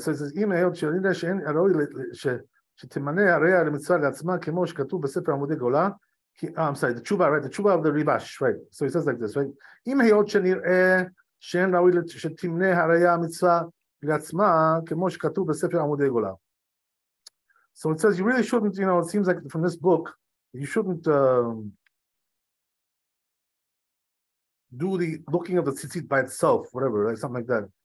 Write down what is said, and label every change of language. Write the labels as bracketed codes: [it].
[en] So it says, [he] אם היות שנדע שאין הראוי שתמנה הרי למצווה לעצמה כמו שכתוב בספר עמודי גאולה, [en] I'm sorry, the tshuva, right? The tshuva of the Rivash, right? So it says like this, right? [he] אם היות שנראה שאין ראוי שתמנה הרי המצווה לעצמה כמו שכתוב בספר עמודי גאולה. [en] So it says you really shouldn't, you know, it seems like from this book, you shouldn't do the looking of the tzitzit by itself, whatever, like something like that.